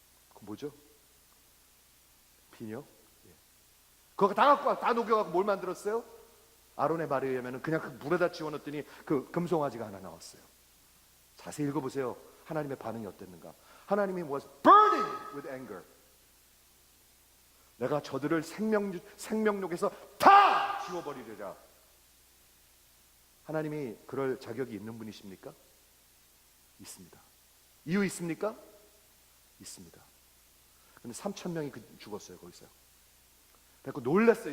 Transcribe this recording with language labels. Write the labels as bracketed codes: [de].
[ko] 그거 뭐죠? 비녀? 그거 다 갖고 와. 다 녹여갖고 뭘 만들었어요? 아론의 말에 의하면 그냥 그 물에다 지워넣었더니 그 금송아지가 하나 나왔어요. 자세히 읽어보세요. 하나님의 반응이 어땠는가? [en] 하나님이 was burning with anger. [ko] 내가 저들을 생명록에서 다 지워버리리라. 하나님이 그럴 자격이 있는 분이십니까? 있습니다. 이유 있습니까? 있습니다. 근데 3,000명이 죽었어요, 거기서. 그래서 놀랐어요.